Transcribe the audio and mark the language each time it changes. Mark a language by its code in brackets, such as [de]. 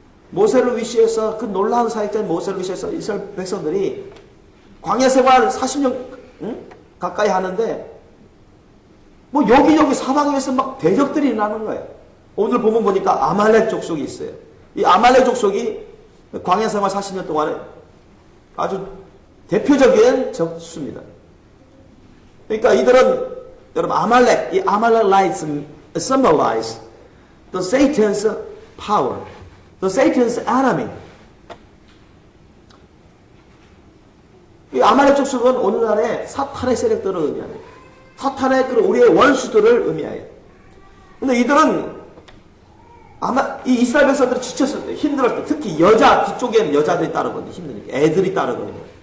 [ko] 모세를 위시해서, 그 놀라운 사역자인 모세를 위시해서 이스라엘 백성들이 광야 생활 40년 가까이 하는데 뭐 여기저기 사방에서 막 대적들이 일어나는 거예요. 오늘 보면 보니까 아말렉 족속이 있어요. 이 아말렉 족속이 광야 생활 40년 동안에 아주 대표적인 적수입니다. 그러니까 이들은 여러분 아말렉, 이 아말렉이tes [en] symbolize the Satan's power, the Satan's enemy. [ko] 이 아말렉 족속은 오늘날의 사탄의 세력들을 의미합니다. 사탄의 우리의 원수들을 의미해요. 근데 이들은 아마 이 이스라엘 백성들이 지쳤을 때, 힘들었을 때, 특히 뒤쪽에는 여자들이 따르거든요. 힘드니까. 애들이 따르거든요.